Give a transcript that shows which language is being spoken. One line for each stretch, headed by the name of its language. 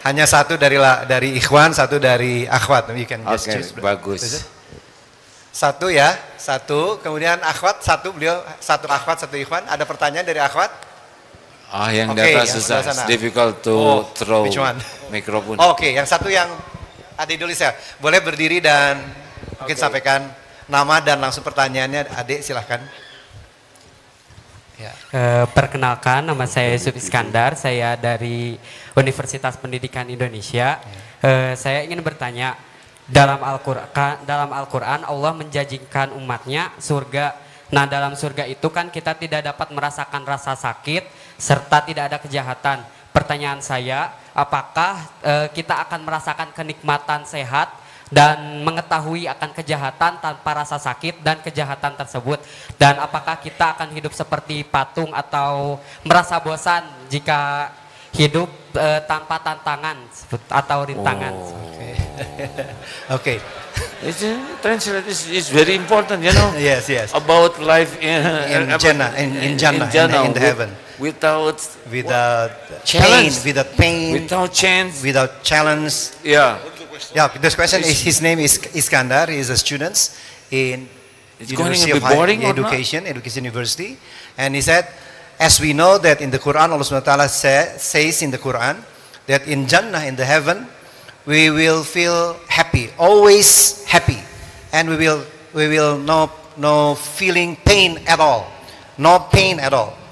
Indonesian: Hanya satu dari Ikhwan, satu dari Akhwat.
English: You can just choose.
Indonesian: Bagus. Satu ya, satu. Kemudian Akhwat, satu beliau, satu Akhwat, satu Ikhwan. Ada pertanyaan dari Akhwat? Yang data susah,
English: it's difficult to throw
Indonesian: mikrofon. Oke, yang satu yang adik dulu saya. Boleh berdiri dan mungkin sampaikan nama dan langsung pertanyaannya. Adik silahkan. Ya. Perkenalkan, nama saya Yusuf Iskandar, saya dari Universitas Pendidikan Indonesia. Saya ingin bertanya, dalam Al-Quran Allah menjanjikan umatnya surga. Nah, dalam surga itu kan kita tidak dapat merasakan rasa sakit serta tidak ada kejahatan. Pertanyaan saya, apakah kita akan merasakan kenikmatan sehat dan mengetahui akan kejahatan tanpa rasa sakit dan kejahatan tersebut, dan apakah kita akan hidup seperti patung atau merasa bosan jika hidup tanpa tantangan atau rintangan?
English: Okay. Translate is very important, you know. Yes. About life in Jannah, in the heaven. Without pain, without chance, without challenge. Yeah. Yeah, this question is, his name is Iskandar. He is a student in University of Higher Education University, and he said, as we know that in the Quran, Allah Subhanahu wa Taala says in the Quran that in Jannah, in the heaven, we will feel happy, always happy, and we will no feeling pain at all, no pain at all,